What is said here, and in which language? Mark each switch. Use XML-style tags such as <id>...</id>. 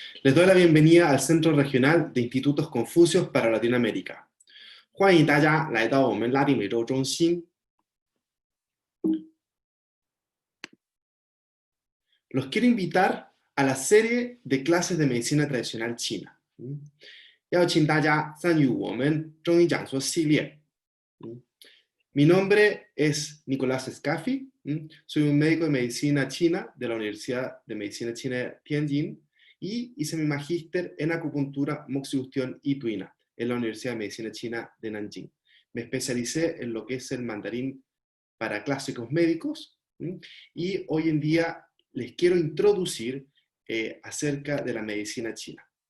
<es>Les doy la bienvenida al Centro Regional de Institutos Confucios para Latinoamérica.</es> <zh>欢迎大家来到我们拉丁美洲中心。</zh> <es>Los quiero invitar a la serie de clases de medicina tradicional china.</es> <zh>邀请大家参与我们中医讲座系列。</zh> <es>Mi nombre es Nicolás Scafi, soy un médico de medicina china de la Universidad de Medicina China de Tianjin y hice mi magíster en acupuntura, moxibustión y tuina en la Universidad de Medicina China de Nanjing. Me especialicé en lo que es el mandarín para clásicos médicos y hoy en día les quiero introducir acerca de la medicina china.</es>